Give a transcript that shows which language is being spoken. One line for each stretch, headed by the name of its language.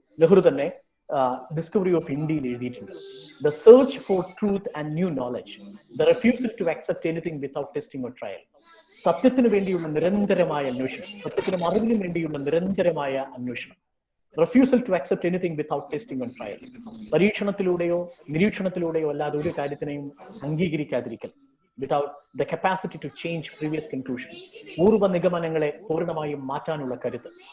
Malayalam: നെഹ്റു തന്നെ discovery of ഇന്ത്യയിൽ എഴുതിയിട്ടുണ്ട്.
English: The search for truth and new knowledge, the refusal to accept anything without testing or trial.
Malayalam: സത്യത്തിന് വേണ്ടിയുള്ള നിരന്തരമായ അന്വേഷണം, സത്യത്തിനും അറിവിനും വേണ്ടിയുള്ള നിരന്തരമായ അന്വേഷണം.
English: Refusal to accept anything without testing or trial.
Malayalam: പരീക്ഷണത്തിലൂടെയോ നിരീക്ഷണത്തിലൂടെയോ അല്ലാതെ ഒരു കാര്യത്തിനെയും അംഗീകരിക്കാതിരിക്കൽ.
English: without the capacity to change previous conclusions.
Malayalam: പൂർവ്വ നിഗമനങ്ങളെ പൂർണ്ണമായും മാറ്റാനുള്ള കരുത്ത്.